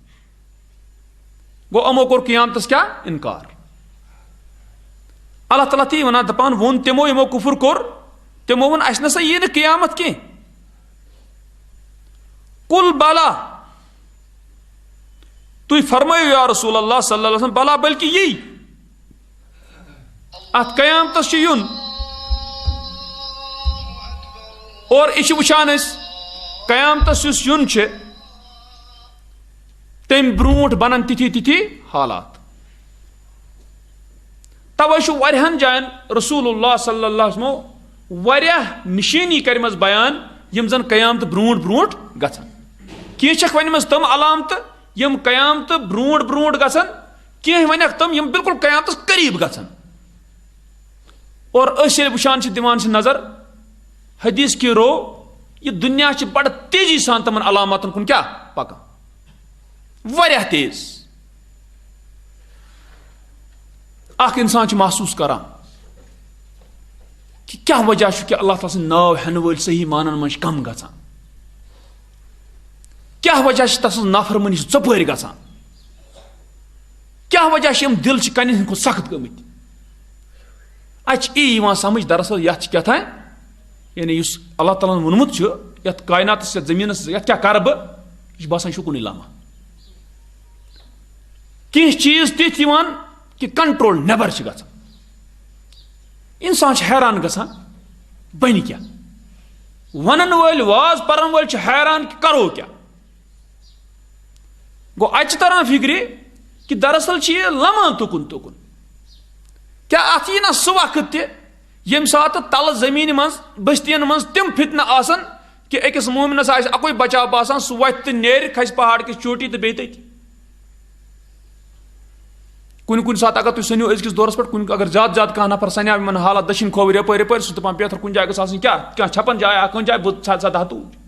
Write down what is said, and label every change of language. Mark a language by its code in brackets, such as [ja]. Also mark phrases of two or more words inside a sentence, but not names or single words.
[ks] گوٚو یِمو کوٚر قیامتس کیٛاہ انکار اللہ تعالیٰ تی ونان دپان ووٚن تمو یِمو کُفر کوٚر تمو ووٚن اَسہِ نسا یی نہٕ قیامت کینٛہہ قُل بلا تُہۍ فرمٲیِو [ar] یا رسول اللہ صلی اللہ علیہ وسلم [ks] بلا بلکہ یی اتھ قیامتس چھُ یُن اور یہِ چھِ وٕچھان أسۍ قیامتس یُس یُن چھِ تمہِ برونٛٹھ بنن تِتھی حالات توے چھُ واریاہن جاین رسول اللہ [ar] صلی اللہ علیہ وسلمو [ks] واریاہ نشٲنی کرِمژ بیان یِم زن قیامتہٕ برونٛٹھ گژھن کینٛہہ چھکھ ونِمژ تِم علامتہٕ یِم قیامتہٕ برونٛٹھ گژھن کینٛہہ ونیکھ تِم یِم بالکل قیامتس قریٖب گژھن اور أسۍ ییٚلہِ وٕچھان چھِ دِوان چھِ نظر [ur] حدیث کی رو [ks] یہ دنیا چھِ بڑٕ تیزی سان تِمن علاماتن کُن کیٛاہ پکان واریاہ تیز اخ انسان چھ محسوس کران کہ کیا وجہ چھ کہ اللہ تعالیٰ سن ناو ہن ول صحیح مانن من کم گژھان کیا وجہ چھ تس نافرمانی ژۄپٲرۍ گژھان کیا وجہ چھ دل چھ کنن ہند سخت گٔمٕتۍ اچ یِوان سمجھ دراصل یتھ کیا تھا یعنی یُس اللہ تعالیٰ ہن ووٚنمُت چھُ یتھ کائناتس یتھ زمینس یتھ کیا کرٕ بہٕ یہِ چھُ باسان شُکُنٕے لامہ کینٛہہ چیٖز تِتھۍ یِوان کہ کنٹرول نیبر چھ گژھان انسان چھ حیران گژھان بنہِ کیا ونن وٲلۍ واز پرن وٲلۍ چھ حیران کہ کرو کیا گو اتہ تران فکرِ کہ دراصل چھ یہ لمان تُکُن تُکُن کیا اتھ یی نا سُہ وقت تہِ ییٚمہِ ساتہٕ تلہٕ زمین منٛز بستین منٛز تِم فتنہٕ آسن کہ أکِس مومنس آسہِ اکُے بچاو باسان سُہ وتھِ تہٕ نیرِ کھسہِ پہاڑ کِس چوٹی تہٕ بیٚیہِ تٔتی کُنہِ ساتہٕ اگر تُہۍ سٔنِو أزکِس دورس پٮ۪ٹھ کُنہِ اگر زیادٕ زیادٕ کانٛہہ نفر سنیو یِمن حالات دٔچھِنۍ کھووٕرۍ یپٲرۍ یپٲرۍ سُہ دپان پیتھر کُنہِ جایہِ گٔژھ آسٕنۍ کیٛاہ چھپن جایا کُنہِ جایہِ بہٕ ژھا توٗرۍ